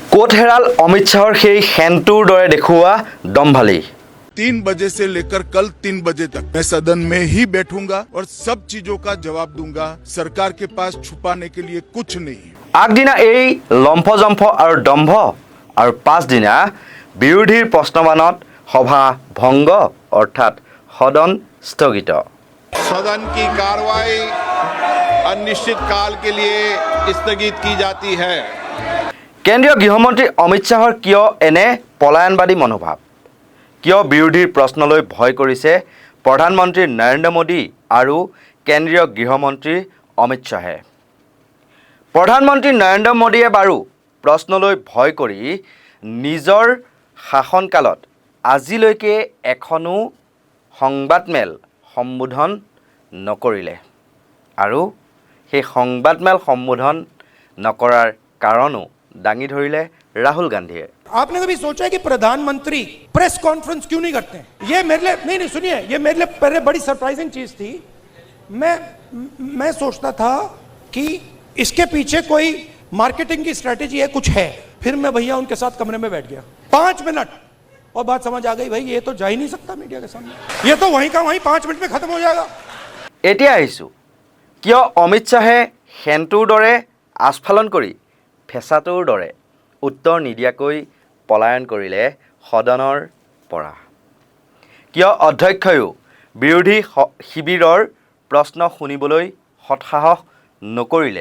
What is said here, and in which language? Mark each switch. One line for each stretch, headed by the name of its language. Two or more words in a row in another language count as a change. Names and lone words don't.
Assamese: কোট হেৰাল অমিত শাহৰ সেই সেনটোৰ দৰে দেখুওৱা দম্ভালি
Hindi: 3 बजे से लेकर कल 3 बजे तक मैं सदन में ही बैठूंगा और सब चीजों का जवाब दूंगा। सरकार के पास छुपाने के लिए कुछ नहीं।
Assamese: আগদিনা এই লম্ফজম্ফ আৰু দম্ভ আৰু পাছদিনা বিৰোধীৰ প্ৰশ্নবাণত সভা ভংগ অৰ্থাৎ সদন স্থগিত।
Hindi: सदन की कार्रवाई अनिश्चित काल के लिए स्थगित की जाती है।
Assamese: কেন্দ্ৰীয় গৃহমন্ত্ৰী অমিত শাহৰ কিয় এনে পলায়নবাদী মনোভাৱ? কিয় বিৰোধীৰ প্ৰশ্নলৈ ভয় কৰিছে প্ৰধানমন্ত্ৰী নৰেন্দ্ৰ মোদী আৰু কেন্দ্ৰীয় গৃহমন্ত্ৰী অমিত শাহে? প্ৰধানমন্ত্ৰী নৰেন্দ্ৰ মোদীয়ে বাৰু প্ৰশ্নলৈ ভয় কৰি নিজৰ শাসনকালত আজিলৈকে এখনো সংবাদমেল সম্বোধন নকৰিলে আৰু সেই সংবাদমেল সম্বোধন নকৰাৰ কাৰণো দাঙি ধৰিলে ৰাহুল গান্ধীয়ে।
Hindi: आपने कभी सोचा है कि प्रधानमंत्री प्रेस कॉन्फ्रेंस क्यों नहीं करते? ये मेरे लिए नहीं सुनिए, ये मेरे लिए पहले बड़ी सरप्राइजिंग चीज थी। मैं सोचता था कि इसके पीछे कोई मार्केटिंग की स्ट्रेटेजी है, कुछ है। फिर मैं भैया उनके साथ कमरे में बैठ गया 5 मिनट और बात समझ आ गई, भाई ये तो जा ही नहीं सकता मीडिया के सामने, ये तो वहीं का वहीं 5 मिनट में खत्म हो जाएगा।
Assamese: এতিয়া আহিছোঁ কিয় অমিত শাহে সেনটোৰ দৰে আস্ফালন কৰি ফেঁচাটোৰ দৰে উত্তৰ নিদিয়াকৈ পলায়ন কৰিলে সদনৰ পৰা? কিয় অধ্যক্ষয়ো বিৰোধী শিবিৰৰ প্ৰশ্ন শুনিবলৈ সৎসাহস নকৰিলে?